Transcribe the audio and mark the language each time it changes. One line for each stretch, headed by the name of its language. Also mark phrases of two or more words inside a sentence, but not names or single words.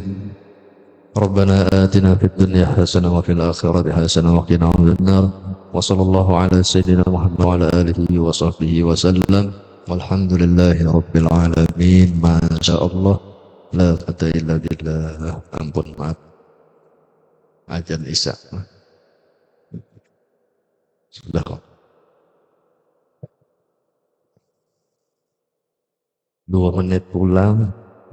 Arabic: ربنا آتنا في الدنيا حسنة وفي الآخرة حسنة وقنا عذاب النار. وصلى الله على سيدنا محمد وعلى آله وصحبه وسلم والحمد لله رب العالمين. ما شاء الله لا قوة إلا بالله.
Indonesian: Ampun, maaf ajan isya sudah kok 2 menit pulang.